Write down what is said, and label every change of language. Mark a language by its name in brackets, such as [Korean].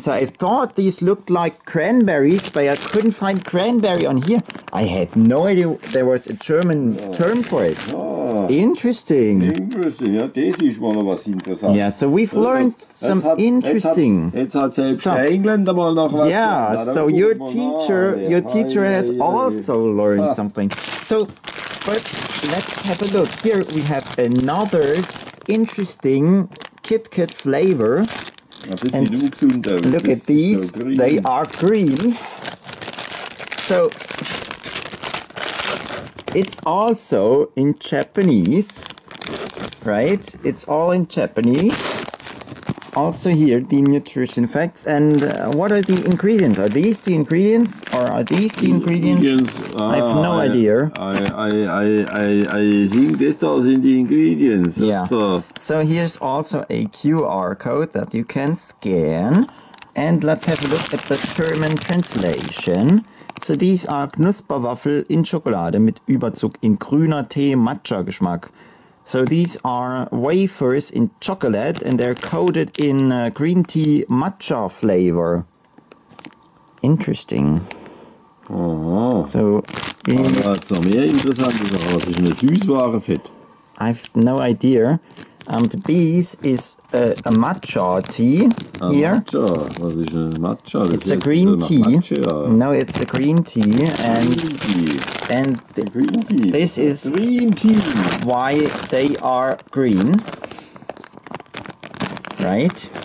[English] So I thought these looked like cranberries, but I couldn't find cranberry on here. I had no idea there was a German term for it. Interesting. Interesting, [German] ja, das ist mal noch was Interessantes. [English] Yeah, so we've learned some interesting [German] Jetzt hat selbst der Engländer mal noch was. [English] Yeah, so your teacher has also learned something. So, but let's have a look. Here we have another interesting KitKat flavor. And look at these, they are green. So it's also in Japanese, right? It's all in Japanese. Also here, the nutrition facts. And what are the ingredients? Are these the ingredients? Or are these the ingredients? I have no idea. I think this are in the ingredients. Yeah. So here's also a QR code that you can scan. And let's have a look at the German translation. So these are [German] Knusperwaffel in Schokolade mit Überzug in grüner Tee Matcha Geschmack. [English] So these are wafers in chocolate and they're coated in green tea matcha flavor. Interesting. Aha. So [German] das ist mehr interessant. Das ist eine Süßware-Fett. [English] I have no idea. This is a matcha tea here. [German] Matcha. Was ist ein Matcha? [English] It's a green tea. Matcha. No, it's a green tea, and green tea. This is green tea. Why they are green, right?